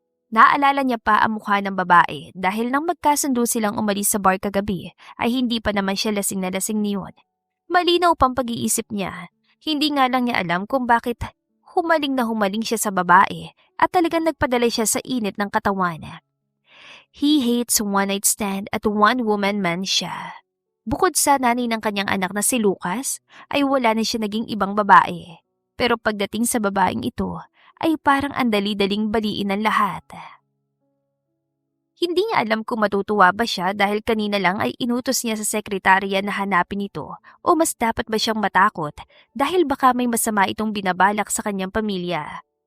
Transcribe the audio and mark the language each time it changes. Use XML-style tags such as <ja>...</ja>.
<tl>Naalala niya pa ang mukha ng babae dahil nang magkasundo silang umalis sa bar kagabi ay hindi pa naman siya lasing na lasing niyon. Malinaw pang pag-iisip niya. Hindi nga lang niya alam kung bakit humaling na humaling siya sa babae at talagang nagpadala siya sa init ng katawan.</tl> <en>He hates one-night stand at one-woman man</en> <tl>siya. Bukod sa nanay ng kanyang anak na si Lucas, ay wala na siya naging ibang babae. Pero pagdating sa babaeng ito, ay parang andali-daling baliin ang lahat. Hindi niya alam kung matutuwa ba siya dahil kanina lang ay inutos niya sa sekretarya na hanapin ito o mas dapat ba siyang matakot dahil baka may masama itong binabalak sa kanyang pamilya.</tl>